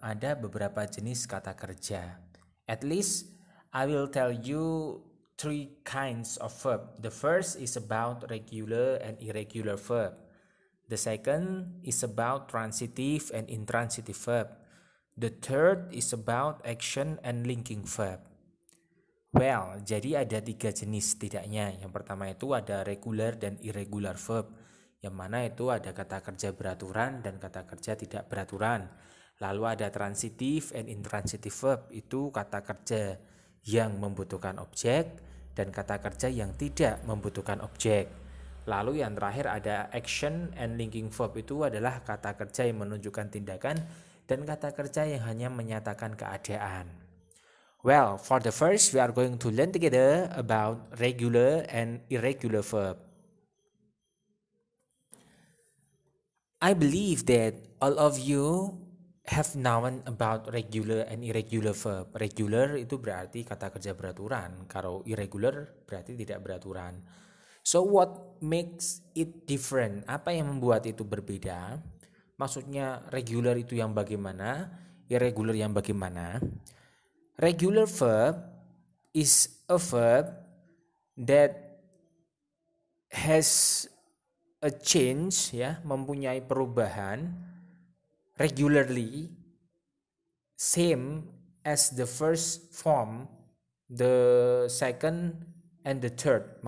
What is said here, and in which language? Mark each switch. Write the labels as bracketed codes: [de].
[id] Ada beberapa jenis kata kerja. [en] At least I will tell you three kinds of verb. The first is about regular and irregular verb. The second is about transitive and intransitive verb. The third is about action and linking verb. [id] Well, jadi ada 3 jenis setidaknya. Yang pertama itu ada regular dan irregular verb, yang mana itu ada kata kerja beraturan dan kata kerja tidak beraturan. Lalu ada transitive and intransitive verb, itu kata kerja yang membutuhkan objek dan kata kerja yang tidak membutuhkan objek. Lalu yang terakhir ada action and linking verb, itu adalah kata kerja yang menunjukkan tindakan dan kata kerja yang hanya menyatakan keadaan. [en] Well, for the first, we are going to learn together about regular and irregular verb. I believe that all of you have known about regular and irregular verb. [id] Regular itu berarti kata kerja beraturan. Kalau irregular berarti tidak beraturan. [en] So what makes it different? [id] Apa yang membuat itu berbeda? Maksudnya regular itu yang bagaimana? Irregular yang bagaimana? [en] Regular verb is a verb that has a change, ya, [id] mempunyai perubahan [en] regularly, same as the first form, the second, and the third.